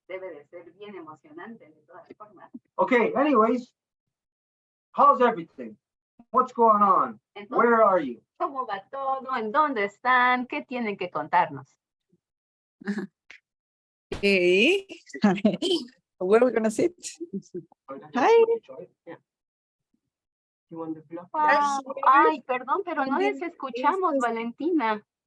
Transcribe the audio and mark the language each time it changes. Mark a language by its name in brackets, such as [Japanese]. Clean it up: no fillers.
[Spanish] Debe de ser bien emocionante de todas formas. [English] Okay, anyways, how's everything? What's going on? [Spanish] Entonces, [English] Where are you? [Spanish] ¿cómo va todo? ¿En dónde están? ¿Qué tienen que contarnos? [English] Hey, where are we gonna sit? Hi. You want the plug? Wow. [Spanish] Ay, perdón, pero no les escuchamos, Valentina.